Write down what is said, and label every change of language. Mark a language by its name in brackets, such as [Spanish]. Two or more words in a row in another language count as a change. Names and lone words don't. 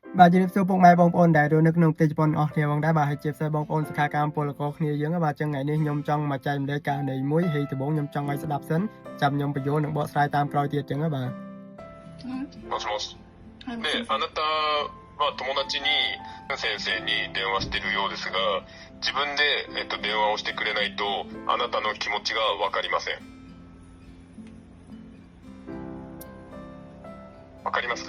[Khmer] បាទជំរាបសួរពុកម៉ែបងប្អូនដែលរស់នៅក្នុងប្រទេសជប៉ុនអស់គ្នាផងដែរបាទហើយជាពិសេសបងប្អូនសិក្ខាកាមពលករគ្នាយើងបាទចឹងថ្ងៃនេះខ្ញុំចង់មកចែកម្លែកករណីមួយហើយដំបូងខ្ញុំចង់ឲ្យស្ដាប់សិនចាំខ្ញុំបញ្យល់និងបកស្រាយតាមក្រោយទៀតចឹងបាទ [Japanese] もしもし。で、あなたは友達に先生に電話してるようですが、自分で、電話をしてくれないとあなたの気持ちがわかりません。わかりますか？